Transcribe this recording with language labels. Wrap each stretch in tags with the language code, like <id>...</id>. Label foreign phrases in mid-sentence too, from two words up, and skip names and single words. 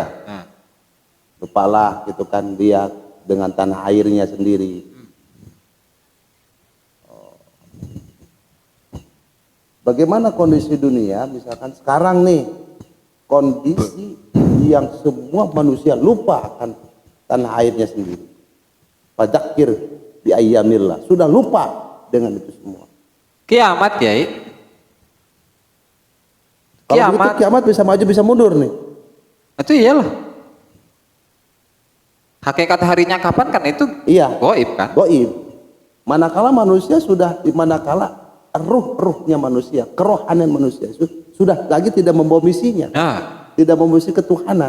<id>Kepala gitu kan, dia dengan tanah airnya sendiri. Bagaimana kondisi dunia, misalkan sekarang nih, kondisi yang semua manusia lupa akan tanah airnya sendiri.</id> <ar>فذكر بأيام الله,</ar> <id>sudah lupa dengan itu semua. Kiamat, Kiai. Kalau begitu kiamat bisa maju bisa mundur nih. Itu iyalah. Hakikat harinya kapan kan itu gaib kan? Gaib. Manakala manusia manakala ruhnya manusia, kerohanian manusia sudah lagi tidak membawa misinya, tidak membawa misi ketuhanan.</id>